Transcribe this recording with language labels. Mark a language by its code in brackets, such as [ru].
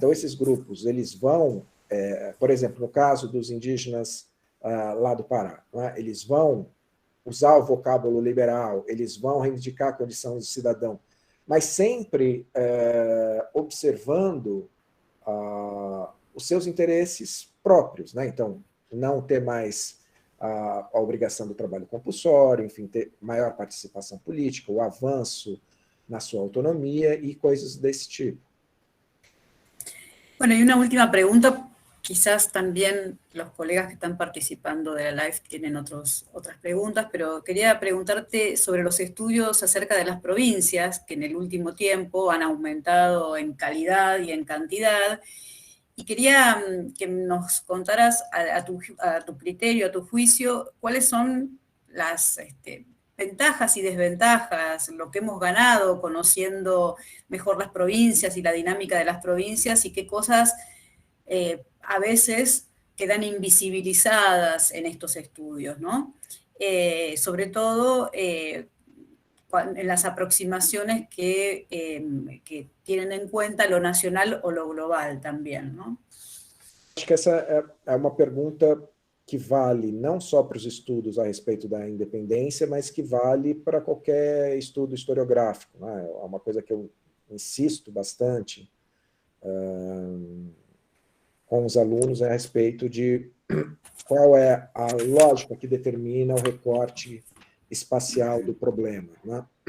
[pt] Então, esses grupos, eles vão, por exemplo, no caso dos indígenas lá do Pará, né, eles vão usar o vocábulo liberal, eles vão reivindicar a condição de cidadão, mas sempre observando os seus interesses próprios, né? Então, não ter mais a obrigação do trabalho compulsório, enfim, ter maior participação política, o avanço na sua autonomia e coisas desse tipo. [es] Bueno, y una última pregunta, quizás también los colegas que están participando de la live tienen otras preguntas, pero quería preguntarte sobre los estudios acerca de las provincias, que en el último tiempo han aumentado en calidad y en cantidad, y quería que nos contaras a tu criterio, a tu juicio, cuáles son las ventajas y desventajas, lo que hemos ganado conociendo mejor las provincias y la dinámica de las provincias, y qué cosas a veces quedan invisibilizadas en estos estudios, ¿no? Sobre todo en las aproximaciones que tienen en cuenta lo nacional o lo global también, ¿no? [pt] Acho que essa é uma pergunta que vale não só para os estudos a respeito da independência, mas que vale para qualquer estudo historiográfico, né? É uma coisa que eu insisto bastante com os alunos a respeito de qual é a lógica que determina o recorte espacial do problema, né?